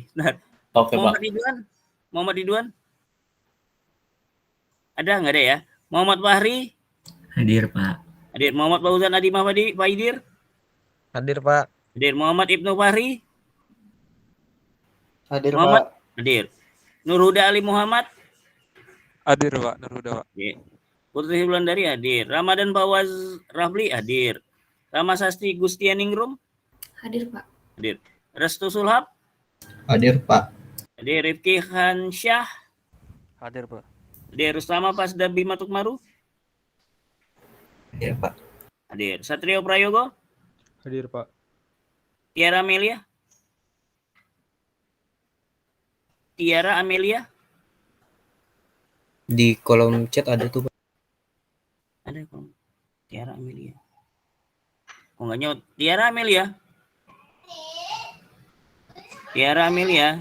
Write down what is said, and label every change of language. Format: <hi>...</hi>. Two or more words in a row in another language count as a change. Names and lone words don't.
<id>Oke, Muhammad Pak. Ridwan. Muhammad Ridwan. Ada nggak ada ya? Muhammad Fahri. Hadir, Pak. Hadir. Muhammad Fauzan Adi Faidir. Hadir, Pak. Hadir. Muhammad Ibnu Fahri. Hadir, Muhammad. Pak. Hadir. Nurhuda Ali Muhammad. Hadir, Pak. Nurhuda, Pak. Oke. Putri Wulandari hadir. Ramadan Fawaz Rafli hadir. Rama Sasti Gustianingrum. Hadir, Pak. Hadir. Restu Sulhab. Hadir, Pak. Hadir. Rifki Khansyah. Hadir, Pak. Hadir. Rustama Pasda Bima Tukmaru. Hadir, Pak. Hadir. Satrio Prayogo. Hadir, Pak. Tiara Amelia. Tiara Amelia. Di kolom chat ada tuh, Pak. Ada kok. Tiara Amelia. Kok nggak nyaut? Tiara Amelia. Tiara Amelia.</id>